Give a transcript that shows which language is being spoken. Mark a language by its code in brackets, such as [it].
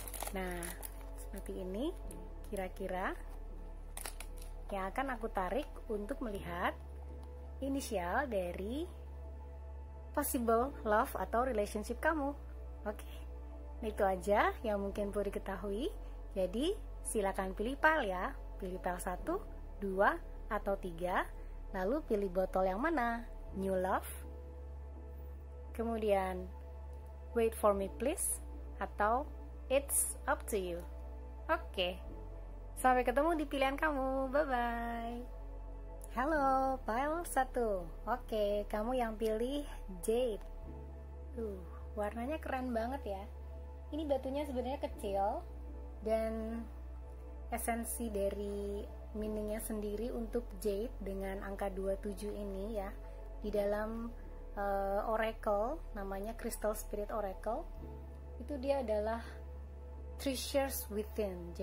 [id] Nah, seperti ini kira-kira yang akan aku tarik untuk melihat inisial dari [en] possible love [id] atau relationship kamu. Oke. Nah, itu aja yang mungkin perlu diketahui. Jadi silakan pilih file ya. Pilih file 1, 2, atau 3. Lalu pilih botol yang mana? [en] New love. [id] Kemudian [en] wait for me please. [id] Atau [en] it's up to you. Oke. [id] Sampai ketemu di pilihan kamu. [en] Bye bye. [id] Halo, file 1. Oke, kamu yang pilih Jade. Warnanya keren banget ya. Ini batunya sebenarnya kecil, dan esensi dari meaningnya sendiri untuk Jade dengan angka 27 ini ya, di dalam oracle, namanya Crystal Spirit Oracle, itu dia adalah [en] treasures within.